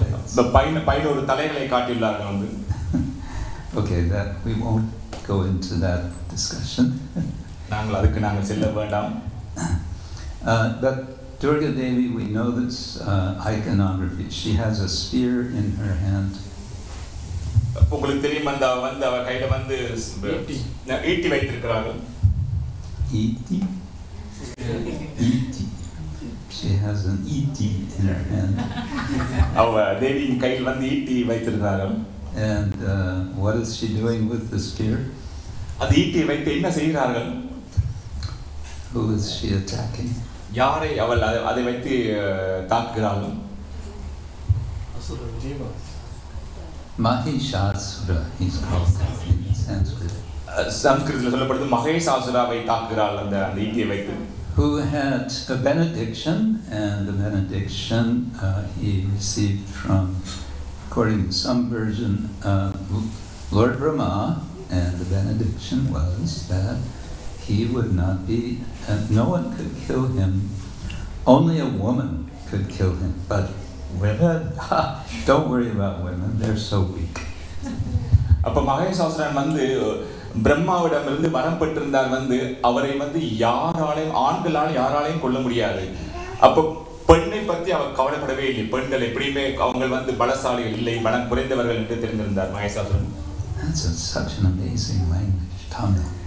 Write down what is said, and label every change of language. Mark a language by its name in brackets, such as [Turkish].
[Tamil] இந்த பைன ஒரு தலைகளை காட்டியுள்ளார்கள் வந்து. [English] Okay, that we won't go into that discussion. [Tamil] நாங்கள் அதுக்கு நாங்கள் செல்ல வேண்டாம். [English] But Durga Devi, we know this iconography. She has a spear in her hand. [Tamil] உங்களுக்கு தெரியும் அந்த வந்து அவ கையில வந்து ஈட்டி வைத்திருக்கிறார்கள். ஈட்டி? ஈட்டி. [English] She has an ஈட்டி in her hand. [Tamil] அவ தேவியின் கையில் வந்து ஈட்டி வைத்திருக்கிறார்கள். [English] And what is she doing with the spear? [Tamil] அந்த ஈட்டியை வைத்து என்ன செய்கிறார்கள்? [English] Who is she attacking? [Tamil] யாரை அவள் அதை வைத்து தாக்குகிறார்கள்? [English] Mahishasura, he's called in Sanskrit. [Tamil] சமஸ்கிருதத்தில் சொல்லப்படுது மகேசாசுராவை தாக்குகிறாள் அந்த ஈட்டியை வைத்து. [English] Who had a benediction, and the benediction he received from, according to some version, Lord Brahma, and the benediction was that he would not be, no one could kill him, only a woman could kill him, but women, don't worry about women, they're so weak. [Tamil] அப்ப மகேசாசுரன் வந்து பிரம்மாவிடமிருந்து வரம் பெற்றிருந்தார் வந்து அவரை வந்து ஆண்களால் யாராலையும் கொல்ல முடியாது. அப்ப பெண்ணை பற்றி அவர் கவலைப்படவே இல்லை. பெண்கள் எப்படியுமே அவங்க வந்து பலசாலிகள் இல்லை, பலம் குறைந்தவர்கள் என்று தெரிந்திருந்தார் மகேசாசுரன். [English] That's such an amazing language, Tamil.